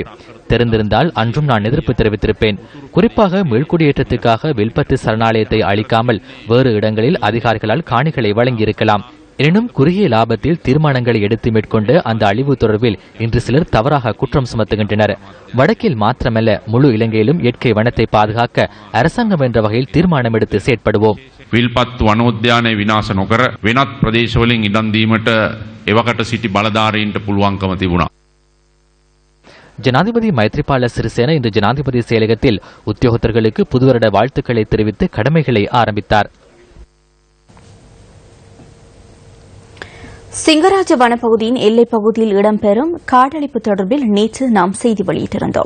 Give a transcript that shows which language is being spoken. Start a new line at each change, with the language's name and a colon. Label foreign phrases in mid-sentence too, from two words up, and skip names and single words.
Tamil: தெரிந்திருந்தால் அன்றும் நான் எதிர்ப்பு தெரிவித்திருப்பேன். குறிப்பாக மீள்குடியேற்றத்துக்காக வில்பத்து சரணாலயத்தை அளிக்காமல் வேறு இடங்களில் அதிகாரிகளால் காணிகளை வழங்கியிருக்கலாம். எனினும் குறுகிய லாபத்தில் தீர்மானங்களை எடுத்து மேற்கொண்டு அந்த அழிவு தொடர்பில் இன்று சிலர் தவறாக குற்றம் சுமத்துகின்றனர். வடக்கில் மாத்திரமல்ல, முழு இலங்கையிலும் இயற்கை வனத்தை பாதுகாக்க அரசாங்கம் என்ற வகையில் தீர்மானம் எடுத்து செயற்படுவோம்.
Sinhala: විල්පත් වනෝද්‍යානය විනාශ නොකර වෙනත් ප්‍රදේශවලින් ඉඩම් දීමට එවකට සිටි බලධාරීන්ට පුළුවන්කම තිබුණා.
Tamil: ஜனாதிபதி மைத்ரிபால சிறிசேன இன்று ஜனாதிபதி செயலகத்தில் உத்தியோகத்தர்களுக்கு புதுவருட வாழ்த்துக்களை தெரிவித்து கடமைகளை ஆரம்பித்தார். சிங்கராஜ வனப்பகுதியின் எல்லைப் பகுதியில் இடம்பெறும் காடழிப்பு தொடர்பில் நேற்று நாம் செய்தி வெளியிட்டிருந்தோம்.